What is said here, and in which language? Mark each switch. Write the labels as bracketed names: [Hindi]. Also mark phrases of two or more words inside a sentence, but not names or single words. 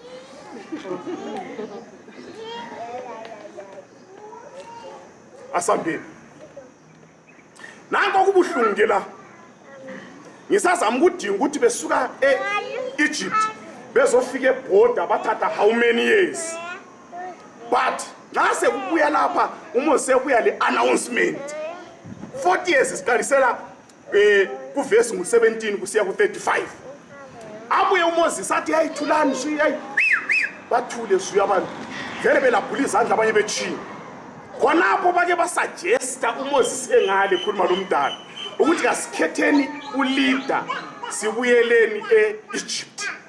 [North Ndebele] asambeni nanko kubuhlungu ke la ngisazama ukudinga ukuthi besuka eEgypt bezofika eborder bathatha how [English] many years [North Ndebele] but nase kubuya lapha uMose ubuya le announcement [English] 40 years [North Ndebele] siqalisela kuverse ngu17 kusiya ku35 abuye uMoses athi hayithulani hayi bathule suya abantu vele belabhula izandla abanye bechiya khonapho bake basuggesta uMoses engale khuluma lomdala ukuthi kasikhetheni uleader sibuyeleni eEgypt